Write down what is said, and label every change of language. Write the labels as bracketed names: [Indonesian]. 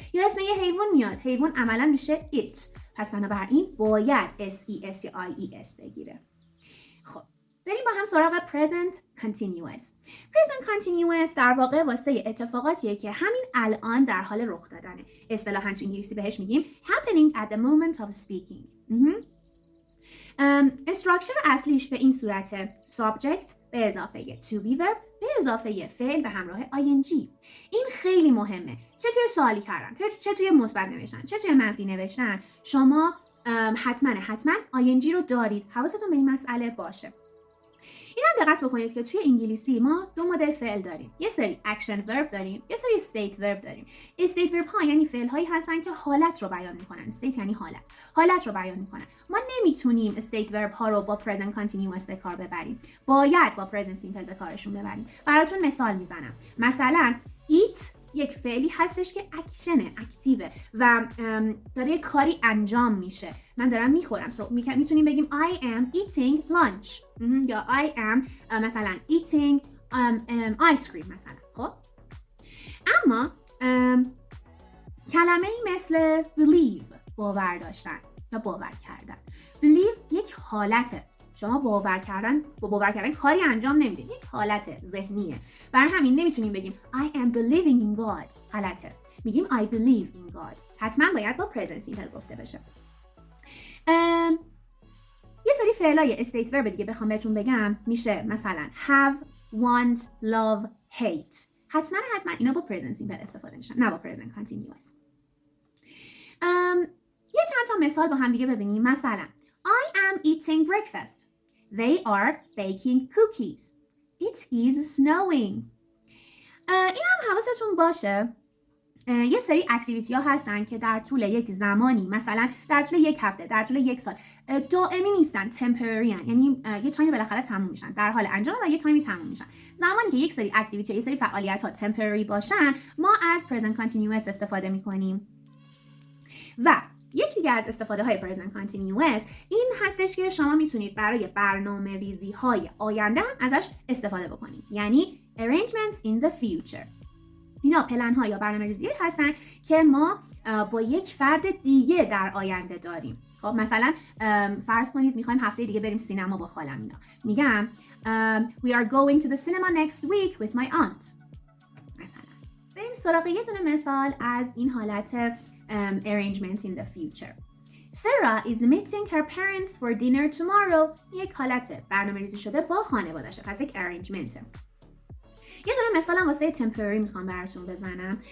[Persian] یا اسم یه حیوان میاد، حیوان عملا میشه it، پس بنابراین باید SES یا IES بگیره. خب بریم با هم سراغ present continuous. present continuous در واقع واسه اتفاقاتیه که همین الان در حال رخ دادنه. اصطلاحاً تو انگلیسی بهش میگیم [English] happening at the moment of speaking. [Persian] استراکچر اصلیش به این صورته: subject به اضافه to be verb به اضافه فعل به همراه ing. این خیلی مهمه. چه توی سوالی کردن، چه توی مثبت نوشتن، چه توی منفی نوشتن، شما حتما ing رو دارید. حواستون به این مسئله باشه. این هم دقت بکنید که توی انگلیسی ما دو مدل فعل داریم. یه سری اکشن ورب داریم، یه سری استیت ورب داریم. استیت ورب ها یعنی فعل هایی هستن که حالت رو بیان میکنن. استیت یعنی حالت رو بیان میکنن. ما نمیتونیم استیت ورب ها رو با پرزنت کانتینیوس به کار ببریم. باید با پرزنت سیمپل به کارشون ببریم. براتون مثال میزنم. مثلا eat یک فعلی هستش که اکشنه، اکتیوه و داره کاری انجام میشه. من دارم میخورم. میتونیم بگیم [English] I am eating lunch یا I am مثلا eating ice cream مثلا. [Persian] خب اما کلمه مثل believe باور داشتن یا باور کردن. believe یک حالته. شما باور کردن کاری انجام نمیده، یک حالت ذهنیه. برای همین نمیتونیم بگیم [English] I am believing in God. [Persian] غلطه. میگیم [English] I believe in God. [Persian] حتما باید با present simple گفته بشه. یه سری فعلای استیت ورب دیگه بخوام بهتون بگم میشه مثلا have, want, love, hate. حتما اینا با present simple استفاده میشن، نه با present continuous. یه چند تا مثال با هم دیگه ببینیم. مثلا [English] I am eating breakfast. They are baking cookies. It is snowing. [Persian] این هم حواستون باشه. یه سری اکتیویتی ها هستن که در طول یک زمانی، مثلا در طول یک هفته، در طول یک سال دائمی نیستن، تمپرری هن. یعنی یه تایمی بالاخره تموم میشن، در حال انجام و یه تایمی تموم میشن. زمانی که یک سری اکتیویتی، یه سری فعالیت ها تمپرری باشن، ما از present continuous استفاده میکنیم. و یکی دیگه از استفاده های present continuous این هستش که شما میتونید برای برنامه ریزی های آینده هم ازش استفاده بکنید. یعنی [English] arrangements in the future. [Persian] اینا پلن ها یا برنامه ریزی هستن که ما با یک فرد دیگه در آینده داریم. خب مثلا فرض کنید میخوایم هفته دیگه بریم سینما با خالم. اینا میگم [English] we are going to the cinema next week with my aunt. [Persian] مثلا بریم سراغ یه دونه مثال از این حالت arrangement in the future. [English] Sarah is meeting her parents for dinner tomorrow. [Persian] یک حالت برنامه ریزی شده با خانواده‌شه، پس یک arrangement. یه دونه مثال هم واسه temporary میخوام براتون بزنم.